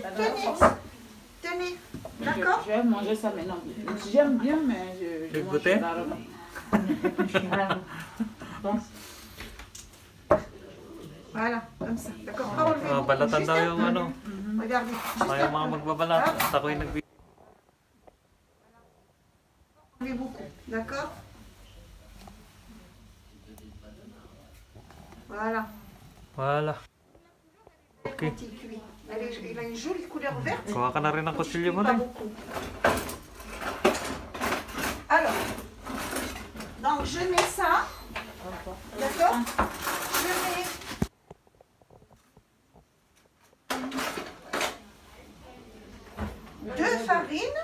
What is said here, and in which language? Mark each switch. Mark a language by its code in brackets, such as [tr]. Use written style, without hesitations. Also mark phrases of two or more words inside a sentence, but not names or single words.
[fr] Tenez. D'accord? Je vais manger ça maintenant. J'aime bien, mais je Le mange goûter? rarement. Voilà, comme ça. D'accord? Pas enlever Ah, beaucoup, [tl] balatan [fr] juste [tl] daw [fr] un [tl] yung [fr] peu. [tl] ano. [fr] Regardez. Juste [tl] Ayaw [fr] un [tl] mga [fr] peu. [tl] magbabalat. At ako'y nag [fr] enlever beaucoup, d'accord? Voilà. Voilà. Quand il cuit. Il a une jolie couleur verte. [tl] Kuha ka na rin ng kutsilyo mo [fr] Pas [tl] rin. [fr] beaucoup. Alors, donc je mets ça, d'accord? Je mets deux farines.